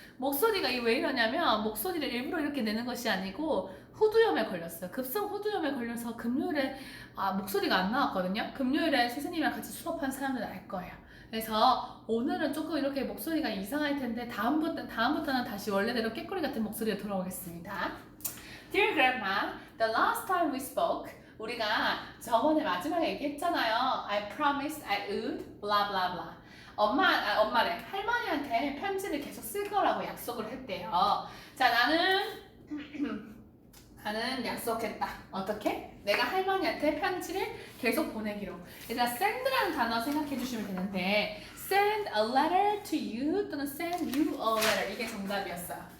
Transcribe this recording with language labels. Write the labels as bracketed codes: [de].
[ko] 목소리가 왜 이러냐면 목소리를 일부러 이렇게 내는 것이 아니고 후두염에 걸렸어요. 급성 후두염에 걸려서 금요일에 목소리가 안 나왔거든요. 금요일에 선생님이랑 같이 수업한 사람들은 알 거예요. 그래서 오늘은 조금 이렇게 목소리가 이상할 텐데 다음부터는 다시 원래대로 깨꼬리 같은 목소리로 돌아오겠습니다. [en] Dear Grandma, the last time we spoke, [ko] 우리가 저번에 마지막에 얘기했잖아요. [en] I promised I would, blah blah blah. [ko] 엄마래. 할머니한테 편지를 계속 쓸 거라고 약속을 했대요. 자, 나는 약속했다. 어떻게? 내가 할머니한테 편지를 계속 보내기로. 얘들아, send라는 단어 생각해 주시면 되는데 [en] send a letter to you [ko] 또는 [en] send you a letter [ko] 이게 정답이었어요.